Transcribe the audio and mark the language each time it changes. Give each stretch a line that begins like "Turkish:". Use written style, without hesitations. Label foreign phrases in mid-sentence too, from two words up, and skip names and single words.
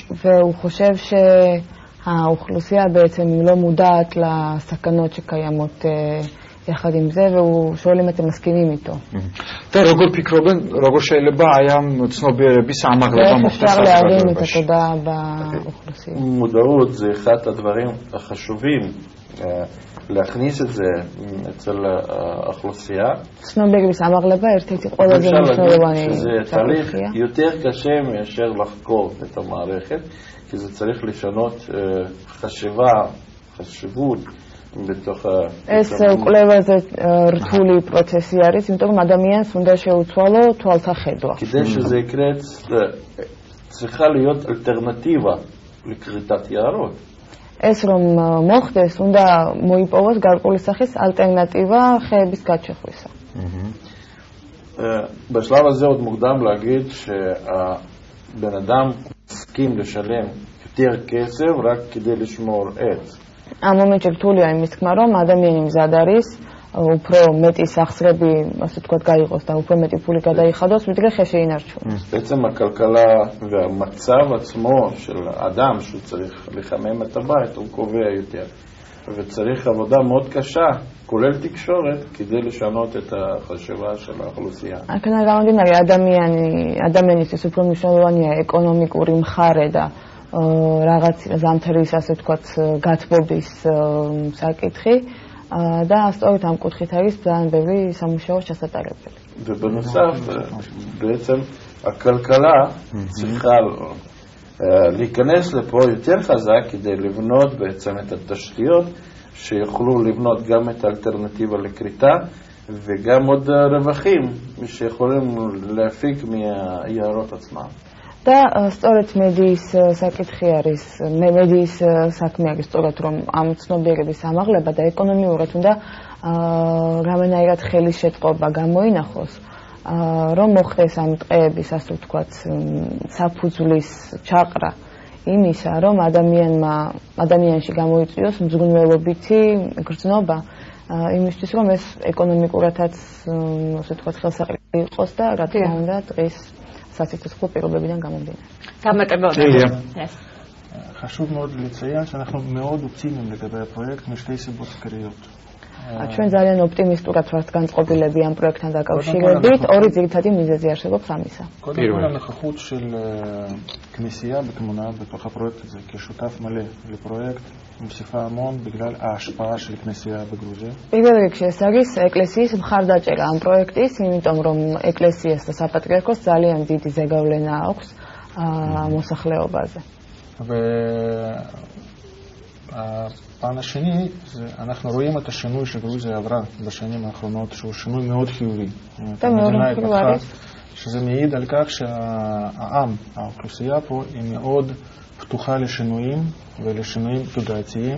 Hebrew: וחושב שהאוכלוסייה בעצם היא לא מודעת לסכנות שקיימות יחד עם זה, והוא שואל אם אתם מסכימים איתו.
Georgian: და როგორ ფიქრობენ, როგორ შეიძლება აი ამ ცნობიერების ამაღლება მოხდეს?
Hebrew: אפשר להרים את התודעה באוכלוסייה. מודעות זה אחד הדברים החשובים, להכניס את זה אצל האוכלוסייה.
Georgian: ცნობიერების ამაღლება ერთ-ერთი ყველაზე მნიშვნელოვანი
Hebrew: שזה תהליך יותר קשה מאשר לחקור את המערכת, כי זה צריך לשנות חשיבות בתוך
Georgian: ეს კვლევაზე რთული პროცესი არის, იმიტომ რომ ადამიანს უნდა შეუცვალო თვალსახედვა.
Hebrew: כדי שזה יקרה צריכה להיות אלטרנטיבה לכריתת יערות.
Georgian: ეს რომ მოხდეს, უნდა მოიპოვოს გარკვეული სახის ალტერნატივა ხეების გაჩეხვისა.
Hebrew: בשלב הזה עוד מוקדם להגיד שהבן אדם מסכים לשלם יותר כסף רק כדי לשמור עץ.
Georgian: ამ მომენტში რთულია იმის თქმა, რომ ადამიანი მზად არის უფრო მეტი სახსრები, ასე ვთქვათ, გაიღოს და უფრო მეტი ფული გადაიხადოს, ვიდრე ხე შეინარჩუნოს.
Hebrew: בעצם הכלכלה והמצב עצמו של האדם שהוא צריך לחמם את הבית הוא קובע יותר. וצריך עבודה מאוד קשה, כולל תקשורת, כדי לשנות את החשיבה של האוכלוסייה.
Georgian: აქედან გამომდინარე, ადამიანისთვის უფრო მნიშვნელოვანია ეკონომიკური მხარე და რაღაც ზამთრის, ასე ვთქვათ, გათბობის საკითხი და სწორედ ამ კუთხით არის ძალიან ბევრი სამუშაო ჩასატარებელი.
Hebrew: ובנוסף, בעצם הכלכלה צריכה להיכנס לפה יותר חזק כדי לבנות בעצם את התשתיות שיוכלו לבנות גם את האלטרנטיבה לקריטה וגם עוד רווחים שיכולים להפיק מהיערות עצמם.
Georgian: და სწორედ მედიის საკითხი არის, მედიის საქმე არის სწორად რომ ამ ცნობიერების ამაღლება და ეკონომიურად უნდა რამენაირად ხელის შეტყობა გამოინახოს, რომ მოხდეს ამ ტყეების, ასე ვთქვათ, საფუძვლის ჩაყრა იმისა, რომ ადამიანში გამოიწვიოს მძღვნელობითი გრძნობა იმისთვის, რომ ეს ეკონომიკურადაც, ასე ვთქვათ, ხელსაყრელი იყოს და რა თქმა უნდა დღის סטטוס-קוו pirobebiden გამომდინარე.
Hebrew: חשוב מאוד לציין שאנחנו מאוד אופטימיים לגבי הפרויקט משתי סיבות עיקריות.
Georgian: ჩვენ ძალიან ოპტიმისტურად ვართ განწყობილები ამ პროექტთან დაკავშირებით, ორი ძირითადი მიზეზი არსებობს ამისა.
Hebrew: קודם כל הנוכחות של כנסייה בתמונה בתוך הפרויקט הזה כשותף מלא לפרויקט מוסיפה המון בגלל ההשפעה של כנסייה בגרוזיה.
Georgian: პირველ რიგში ეს არის ეკლესიის მხარდაჭერა ამ პროექტის, იმიტომ რომ ეკლესიას და საპატრიარქოს ძალიან დიდი ზეგავლენა აქვს მოსახლეობაზე.
Hebrew: הפן השני, אנחנו רואים את השינוי שגרוזיה עברה בשנים האחרונות, שהוא שינוי מאוד חיובי. המדינה התפתחה, שזה מעיד על כך שהעם, האוכלוסייה פה, היא מאוד פתוחה לשינויים ולשינויים תודעתיים.